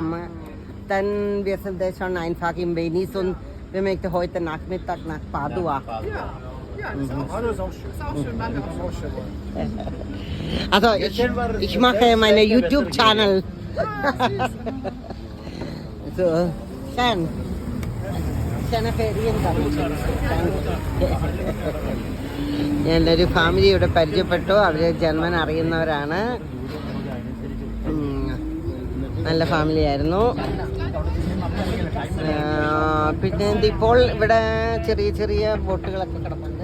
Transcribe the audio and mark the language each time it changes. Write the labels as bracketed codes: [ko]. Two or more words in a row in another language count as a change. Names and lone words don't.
[de] Dann wir sind schon einfach in Venice und wir möchten heute Nachmittag nach Padua. Ja. Ja, das ist auch schön. ist auch schön. Ist auch schön, Wandern. Also ich mache meine YouTube-Channel. So, schön. Schöne Ferien. [ml] എൻ്റെ ഒരു ഫാമിലി ഇവിടെ പരിചയപ്പെട്ടു. അവർ ജന്മൻ അറിയുന്നവരാണ്. നല്ല ഫാമിലി ആയിരുന്നു. പിന്നെ ഇപ്പോൾ ഇവിടെ ചെറിയ ചെറിയ ബോട്ടുകളൊക്കെ കിടപ്പുണ്ട്.